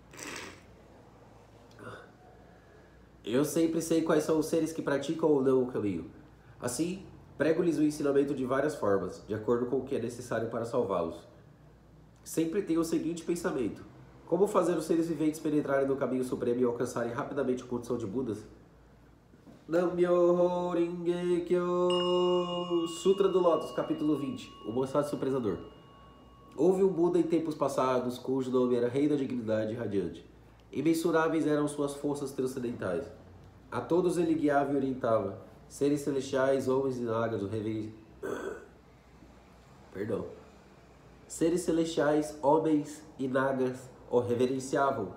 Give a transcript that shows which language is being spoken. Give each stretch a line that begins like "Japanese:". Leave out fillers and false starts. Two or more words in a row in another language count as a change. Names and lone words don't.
Portuguese: Eu sempre sei quais são os seres que praticam ou não o caminho. Assim, prego-lhes o ensinamento de várias formas, de acordo com o que é necessário para salvá-los. Sempre tenho o seguinte pensamento: como fazer os seres viventes penetrarem no caminho supremo e alcançarem rapidamente a condição de Budas?
Japanese: 南無妙法蓮華経.
Portuguese: Sutra do Lótus, capítulo 20. O Bosatsu Prezador. Houve um Buda em tempos passados, cujo nome era Rei da Dignidade Radiante. Imensuráveis eram suas forças transcendentais. A todos ele guiava e orientava. Seres celestiais, homens e nagas o Seres celestiais, homens e nagas o reverenciavam.